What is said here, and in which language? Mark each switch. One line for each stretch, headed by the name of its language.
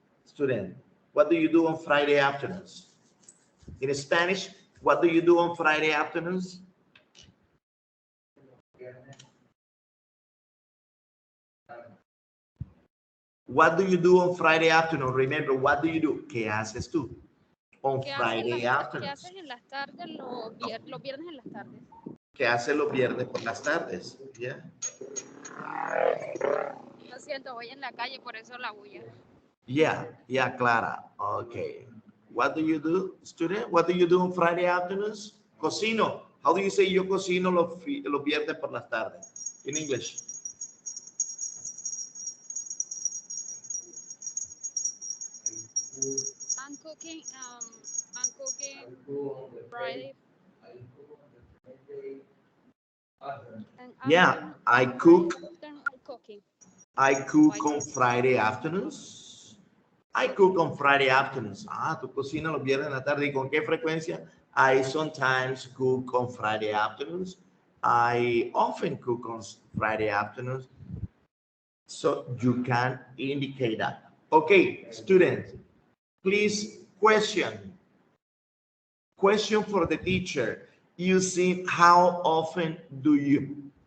English: Student, what do you do on Friday afternoons? In Spanish, what do you do on Friday afternoons? What do you do on Friday afternoon? Remember, what do you do?
Spanish: ¿Qué haces tú
English: on Friday afternoon?
Spanish: ¿Qué haces en las tardes, los viernes en las tardes? ¿Qué haces los viernes por las tardes?
English: Yeah.
Spanish: Lo siento, voy en la calle, por eso la bulla.
English: Yeah, Clara. Okay. What do you do, student? What do you do on Friday afternoons?
Spanish: Cocino.
English: How do you say
Spanish: yo cocino los viernes por las tardes?
English: In English. I'm cooking Friday. Yeah, I cook. Cooking. I cook on Friday afternoons. I cook on Friday afternoons.
Spanish: Ah, tú cocinas los viernes en la tarde. ¿Y con qué frecuencia?
English: I sometimes cook on Friday afternoons. I often cook on Friday afternoons. So you can indicate that. Okay, students, please question. Question for the teacher using how often do you?